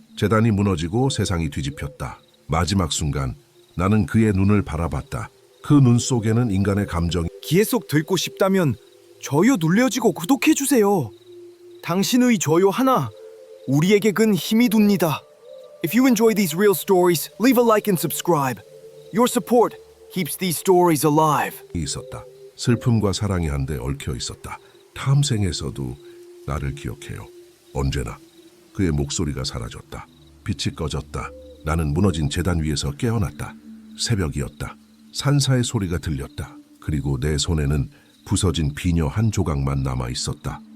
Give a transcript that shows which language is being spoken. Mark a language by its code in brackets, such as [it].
[ko] 재단이 무너지고 세상이 뒤집혔다. 마지막 순간 나는 그의 눈을 바라봤다. 그 눈 속에는 인간의 감정이 기회 속 듣고 싶다면 좋아요 눌러주고 구독해주세요. 당신의 좋아요 하나 우리에게 큰 힘이 됩니다. [en] If you enjoy these real stories, leave a like and subscribe. Your support keeps these stories alive. [ko] 있었다. 슬픔과 사랑이 한데 얽혀 있었다. 다음 생에서도 나를 기억해요. 언제나. 그의 목소리가 사라졌다. 빛이 꺼졌다. 나는 무너진 재단 위에서 깨어났다. 새벽이었다. 산사의 소리가 들렸다. 그리고 내 손에는 부서진 비녀 한 조각만 남아 있었다.